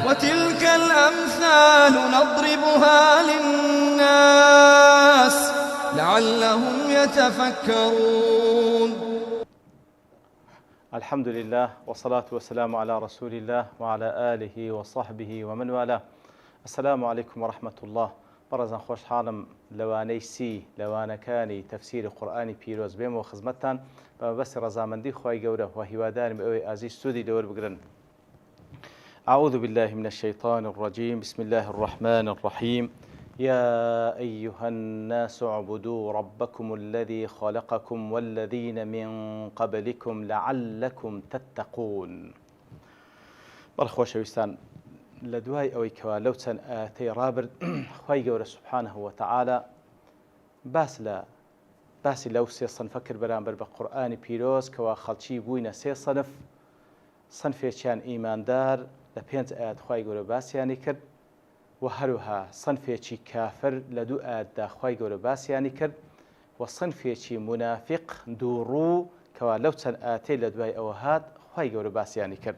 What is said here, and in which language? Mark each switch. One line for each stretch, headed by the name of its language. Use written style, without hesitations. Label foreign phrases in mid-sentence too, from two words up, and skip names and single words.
Arabic: وتلك الأمثال نضربها للناس لعلهم يتفكرون. الحمد لله والصلاة والسلام على رسول الله وعلى آله وصحبه ومن والاه. السلام عليكم ورحمة الله.
Central Kurdish: بەڕێزان خۆشحاڵم لەوانەی سی لەوانەکانی تەفسیری قورئانی پیرۆز بێمەوە خزمەتتان بە مەبەستی ڕەزامەندی خوای گەورە و هیوادارم ئەوەی ئازیز سوودی لەوەربگرن.
Arabic: أعوذ بالله من الشيطان الرجيم. بسم الله الرحمن الرحيم. يا أيها الناس اعبدوا ربكم الذي خلقكم والذين من قبلكم لعلكم تتقون.
Central Kurdish: بەڕخۆشەویستان لە دوای ئەوەی کەوا لەو چەند ئاەتەی ڕابرد خوای گەورە
Arabic: سوبحانه وتعالى
Central Kurdish: باسی لەو سێ سەنفە کرد بەرامبەر بە قورئانی پیرۆز کەوا خەڵکی بووینە سێ سەنفێکیان ئیماندار لە 5 ئاەت خوای گەورە باسیانی کرد و هەروەها سەنفێکی کافر لە 2 ئاەتدا خوای گەورە باسیانی کرد و سەنفێکی منافق دووڕوو کەوا لەو چەند ئاەتەی لە دوای ئەوە هات خوای گەورە باسیانی کرد.